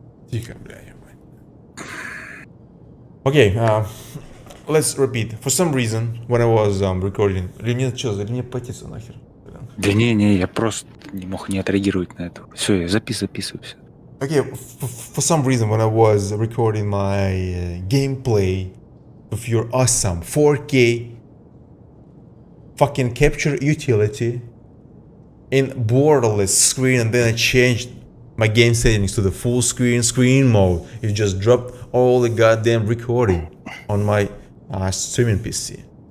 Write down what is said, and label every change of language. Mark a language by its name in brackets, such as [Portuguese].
[Russian] Тихо, бля, [English] okay, let's repeat. For some reason, when I was recording... [Russian] Или мне что, или мне потиться нахер? Да не, я просто не мог не отреагировать на это. Все, я записываю все. [English] Okay, for some reason, when I was recording my gameplay of your awesome 4K fucking capture utility in borderless screen, and then I changed my game settings to the full screen mode, it just dropped all the goddamn recording on my streaming PC.